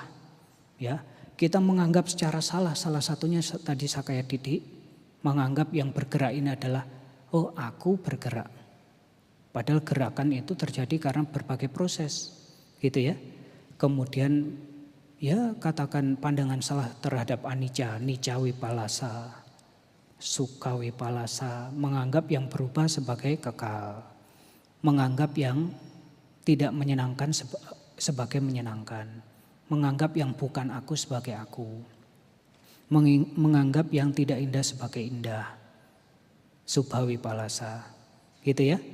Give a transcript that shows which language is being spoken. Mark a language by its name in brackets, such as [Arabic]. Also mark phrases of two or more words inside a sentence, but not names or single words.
[Indonesian] Ya, kita menganggap secara salah satunya tadi [Pali] Sakaya Didik, [Indonesian] menganggap yang bergerak ini adalah oh aku bergerak. Padahal gerakan itu terjadi karena berbagai proses, gitu ya. Kemudian ya katakan pandangan salah terhadap anicca, [Pali] nicca wipalasa, sukha wipalasa, [Indonesian] menganggap yang berubah sebagai kekal, menganggap yang tidak menyenangkan sebagai menyenangkan, menganggap yang bukan aku sebagai aku, menganggap yang tidak indah sebagai indah, [Pali] subha wipalasa, [Indonesian] gitu ya.